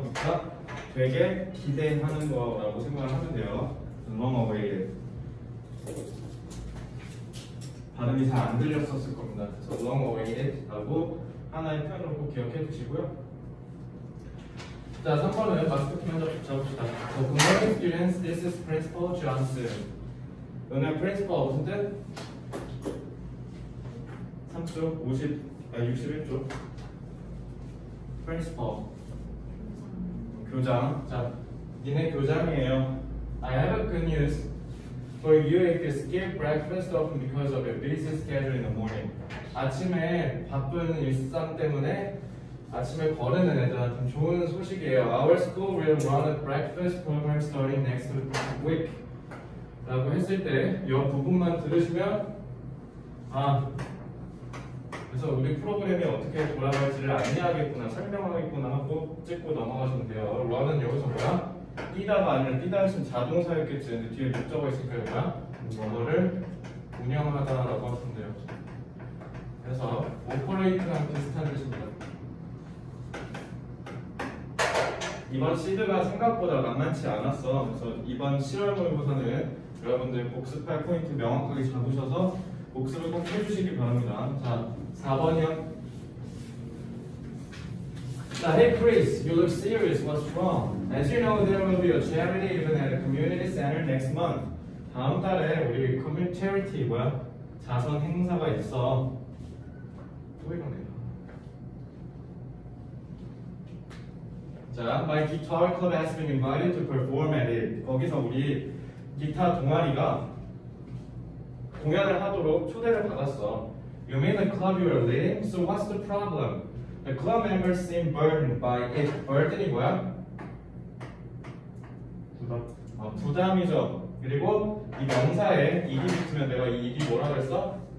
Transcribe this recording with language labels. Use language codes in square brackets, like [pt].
[ko] 그러니까 되게 기대하는 거라고 생각을 하면 돼요. [en] long awaited. [ko] 발음이 잘 안 들렸었을 겁니다. 그래서 long awaited 라고 하나의 표현으로 꼭 기억해 두시고요. 자, 3번은 마스크 키 먼저 잡읍시다. [en] So, good morning students, this is Principal Johnson. [ko] 오늘 Principal 무슨 뜻? 3쪽, 61쪽. Principal. 교장. 자, 니네 교장이에요. [en] I have a good news for you if you skip breakfast often because of your busy schedule in the morning. [ko] 아침에 바쁜 일상 때문에 아침에 거르는 애들한테 좋은 소식이에요. [en] Our school will run a breakfast program starting next week. [ko] 라고 했을 때 이 부분만 들으시면 그래서 우리 프로그램이 어떻게 돌아갈지를 안내하겠구나, 설명하겠구나 하고 찍고 넘어가시면 돼요. run은 여기서 뭐야? 뛰다가 아니라 뛰다 했으면 자동사였겠지. 근데 뒤에 목적어 있으니까 뭐야? 뭐를 운영하다라고 하시면 돼요. 그래서 operate랑 비슷한 뜻입니다. 이번 시드가 생각보다 만만치 않았어. 그래서 이번 10월 모의고사는 여러분들 복습할 포인트 명확하게 잡으셔서 복습을 꼭 해주시기 바랍니다. 자, 4번이요. [en] 자, hey Chris, you look serious. What's wrong? As you know, there will be a charity event at a community center next month. [ko] 다음 달에 우리 community charity 뭐야? 자선 행사가 있어. 또 이러네. [en] 자, my guitar club has been invited to perform at it. [ko] 거기서 우리 기타 동아리가 공연을 하도록 초대를 받았어. [en] You mean the club you are leading? So what's the problem? The club members seem burdened by it. [ko] burden이 뭐야? 부담. 부담이죠. 그리고 이 명사에 ed이 붙으면 내가 이 ed 뭐라고 했어?